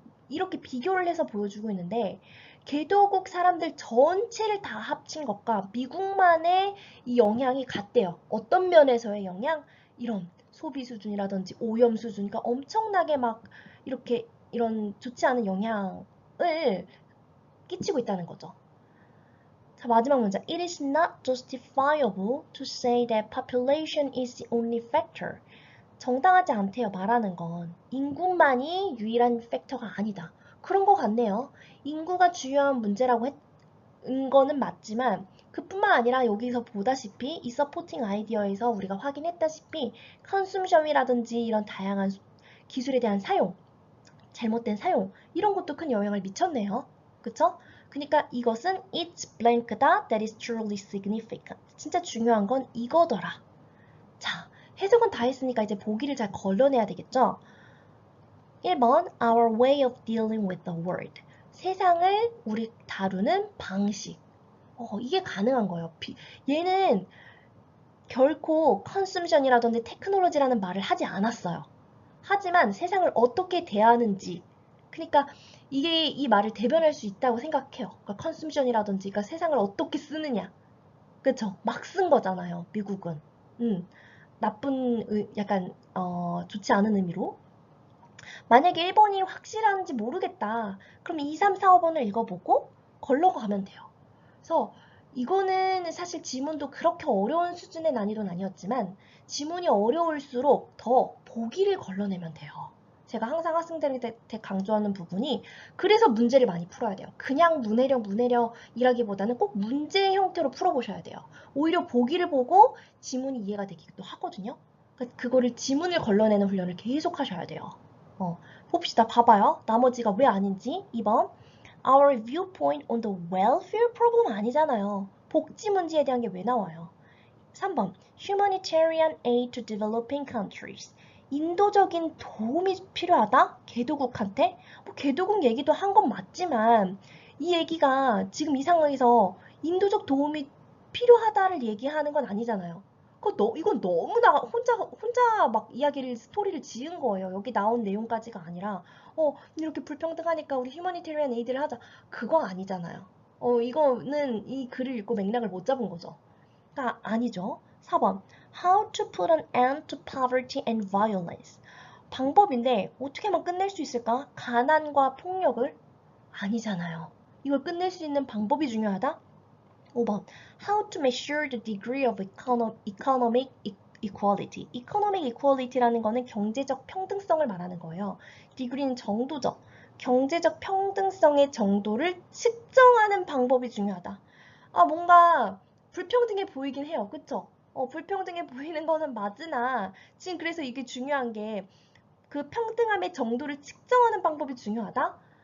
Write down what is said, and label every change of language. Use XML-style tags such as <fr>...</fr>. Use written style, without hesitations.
<ko>이렇게 비교를 해서 보여주고 있는데 개도국 사람들 전체를 다 합친 것과 미국만의 이 영향이 같대요. 어떤 면에서의 영향? 이런 소비 수준이라든지 오염 수준, 그러니까 엄청나게 막 이렇게 이런 좋지 않은 영향을 끼치고 있다는 거죠. 자, 마지막 문장.</ko> <en>It is not justifiable to say that population is the only factor.</en> <ko>정당하지 않대요, 말하는 건. 인구만이 유일한 팩터가 아니다. 그런 것 같네요. 인구가 주요한 문제라고 했은 거는 맞지만 그뿐만 아니라 여기서 보다시피 이 서포팅 아이디어에서 우리가 확인했다시피 컨숨션이라든지 이런 다양한 기술에 대한 사용, 잘못된 사용 이런 것도 큰 영향을 미쳤네요. 그쵸? 그러니까 이것은</ko> <en>it's blank다 that is truly significant.</en> <ko>진짜 중요한 건 이거더라. 자, 해석은 다 했으니까 이제 보기를 잘 걸러내야 되겠죠?</ko> <en>1번 Our way of dealing with the world.</en> <ko>세상을 우리 다루는 방식. 이게 가능한 거예요. 얘는 결코 consumption이라든지 테크놀로지라는 말을 하지 않았어요. 하지만 세상을 어떻게 대하는지, 그러니까 이게 이 말을 대변할 수 있다고 생각해요. 그러니까 consumption이라든지, 그러니까 세상을 어떻게 쓰느냐, 그쵸? 막 쓴 거잖아요, 미국은. 나쁜, 약간 좋지 않은 의미로. 만약에 1번이 확실한지 모르겠다. 그럼 2, 3, 4, 5번을 읽어보고 걸러 가면 돼요. 그래서 이거는 사실 지문도 그렇게 어려운 수준의 난이도는 아니었지만 지문이 어려울수록 더 보기를 걸러내면 돼요. 제가 항상 학생들한테 강조하는 부분이 그래서 문제를 많이 풀어야 돼요. 그냥 문해력 일하기보다는 꼭 문제 형태로 풀어보셔야 돼요. 오히려 보기를 보고 지문이 이해가 되기도 하거든요. 그러니까 그거를 지문을 걸러내는 훈련을 계속 하셔야 돼요. 봅시다. 봐봐요. 나머지가 왜 아닌지. 2번.</ko> <en>Our viewpoint on the welfare problem</en> <ko>아니잖아요. 복지 문제에 대한 게 왜 나와요? 3번.</ko> <en>Humanitarian aid to developing countries.</en> <ko>인도적인 도움이 필요하다? 개도국한테? 뭐 개도국 얘기도 한 건 맞지만 이 얘기가 지금 이 상황에서 인도적 도움이 필요하다를 얘기하는 건 아니잖아요. 이건 너무나 혼자 막 이야기를, 스토리를 지은 거예요. 여기 나온 내용까지가 아니라, 이렇게 불평등하니까 우리 휴머니테리안 에이드를 하자. 그거 아니잖아요. 이거는 이 글을 읽고 맥락을 못 잡은 거죠. 그러니까 아니죠. 4번.</ko> <en>How to put an end to poverty and violence.</en> <ko>방법인데 어떻게 하면 끝낼 수 있을까? 가난과 폭력을? 아니잖아요. 이걸 끝낼 수 있는 방법이 중요하다? 5번.</ko> <en>How to measure the degree of economic equality.</en> <ko>economic equality라는 거는 경제적 평등성을 말하는 거예요. degree는 정도죠. 경제적 평등성의 정도를 측정하는 방법이 중요하다. 뭔가 불평등해 보이긴 해요. 그쵸? 불평등해 보이는 거는 맞으나 지금 그래서 이게 중요한 게 그 평등함의 정도를 측정하는 방법이 중요하다?</ko>